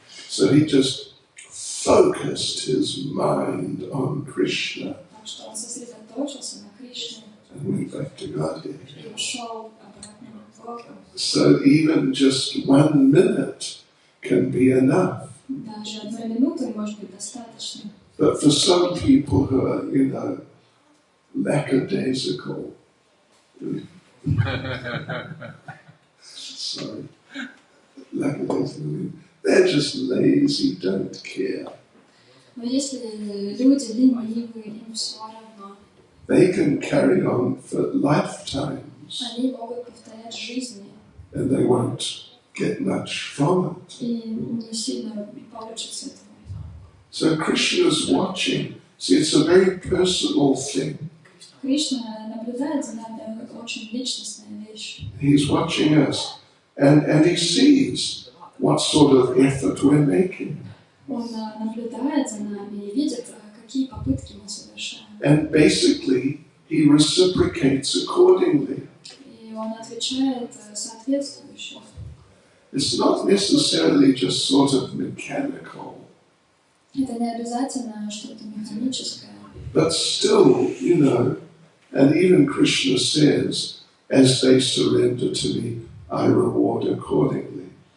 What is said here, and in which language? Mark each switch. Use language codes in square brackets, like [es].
[en] So he just focused his mind on Krishna. [ru] Так что он сосредоточился на Кришне. [en] And went back to Godhead. [ru] И ушел обратно к Богу. [en] So even just 1 minute can be enough. [ru] Даже 1 минута может быть достаточно. [en] But for some people who are, lackadaisical, sorry, lackadaisical, they're just lazy, don't care. [ru] Но если люди ленивые, им все равно. [en] They can carry on for lifetimes. [ru] Они могут повторять жизни. [en] And they won't get much from it. [ru] И не сильно получится этого. [en] So Krishna's watching. See, it's a very personal thing. [ru] Кришна наблюдает за нами, очень личностная вещь. [en] He's watching us, and he sees what sort of effort we're making. [ru] Он наблюдает за нами и видит, какие попытки мы совершаем. [en] And basically, he reciprocates accordingly. [ru] И он отвечает соответствующе. [en] It's not necessarily just sort of mechanical. [ru] Это не обязательно что-то механическое. [en] But still, and even Krishna says, as they surrender to me, I reward accordingly.